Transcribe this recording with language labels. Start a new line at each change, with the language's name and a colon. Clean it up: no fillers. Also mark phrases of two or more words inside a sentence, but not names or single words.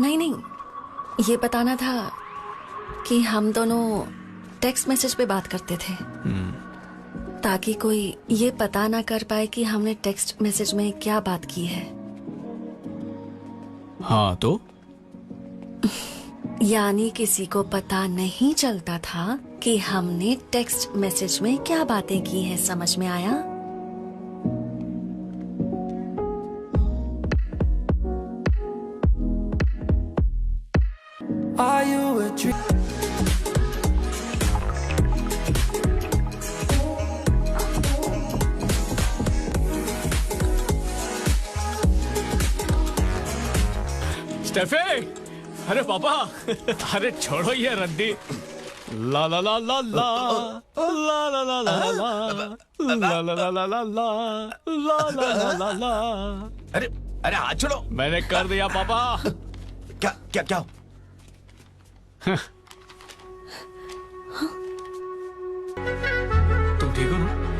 Hindi: नहीं नहीं, ये बताना था कि हम दोनों
English: text message
Hindi: पे बात करते थे, ताकि कोई ये पता ना कर पाए कि हमने
English: text message
Hindi: में क्या बात की है। हाँ तो? यानी किसी को पता नहीं चलता था कि हमने
English: text message
Hindi: में क्या बातें की हैं। समझ में आया?
English: Are you a dream?
Hindi: स्टेफी, अरे पापा, अरे छोड़ो ये रद्दी। ला ला ला ला ला ला ला ला ला ला ला ला ला ला ला ला ला ला ला। अरे अरे हाथ छोड़ो। मैंने कर दिया पापा। क्या क्या क्या? तुम ठीक हो ना?